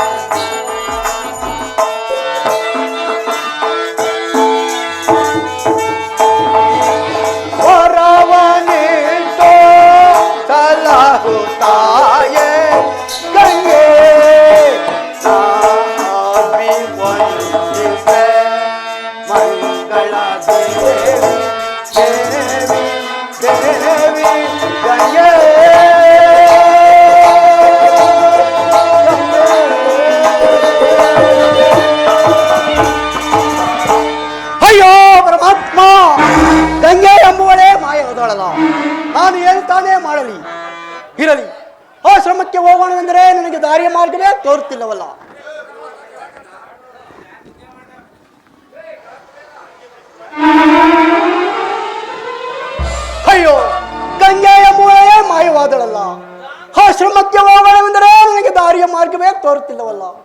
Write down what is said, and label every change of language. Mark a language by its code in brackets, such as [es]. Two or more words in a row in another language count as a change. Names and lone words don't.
[kn] ವರವನಿಟ್ಟು ಸಲಹುತ್ತಾಯೆ, ಗಂಗೆ ಅಭಿವಂದಿಪೆ, ಮಂಗಳ ದೇವಿ ದೇವಿ ದೇವಿ ಗಂಗೆ ಅಯ್ಯೋ ಪರಮಾತ್ಮ, ಗಂಗೆ ಎಂಬುವಳೇ ಮಾಯವಾದಳಲ್ಲ, ನಾನು ಏನು ತಾನೇ ಮಾಡಲಿ? ಇರಲಿ, ಆಶ್ರಮಕ್ಕೆ ಹೋಗೋಣವೆಂದರೆ ನನಗೆ ದಾರಿಯ ಮಾರ್ಗವೇ ತೋರುತ್ತಿಲ್ಲವಲ್ಲ. ಅಯ್ಯೋ, ಗಂಗೆ ಎಂಬುವಳೇ ಮಾಯವಾದಳಲ್ಲ, ಆಶ್ರಮಕ್ಕೆ ಹೋಗೋಣವೆಂದರೆ ನನಗೆ ದಾರಿಯ ಮಾರ್ಗವೇ ತೋರುತ್ತಿಲ್ಲವಲ್ಲ.